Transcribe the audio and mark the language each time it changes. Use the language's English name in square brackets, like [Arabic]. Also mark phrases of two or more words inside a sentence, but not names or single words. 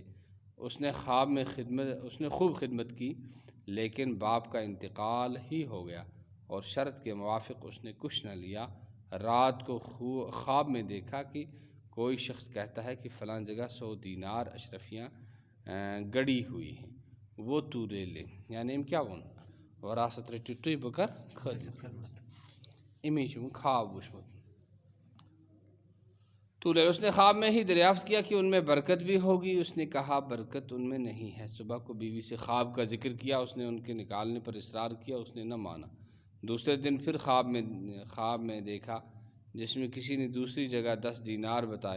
[Urdu] اس نے خوب خدمت کی لیکن باپ کا انتقال ہی ہو گیا اور شرط کے موافق اس نے کچھ نہ لیا. رات کو خواب میں دیکھا کہ کوئی شخص کہتا ہے کہ فلاں جگہ 100 دینار اشرفیاں گڑی ہوئی ہیں، وہ تو لے لے، یعنی [Kashmiri] کیا وون وراثت رٔٹِو تُہۍ بہٕ کر خدمت. امی چھُ خواب وٕچھمُت تو لے. [Urdu] اس نے خواب میں ہی دریافت کیا کہ ان میں برکت بھی ہوگی. اس نے کہا برکت ان میں نہیں ہے. صبح کو بیوی سے خواب کا ذکر کیا، اس نے ان کے نکالنے پر اصرار کیا، اس نے نہ مانا. دوسرے دن پھر خواب میں دیکھا جس میں کسی نے دوسری جگہ 10 دینار بتائے.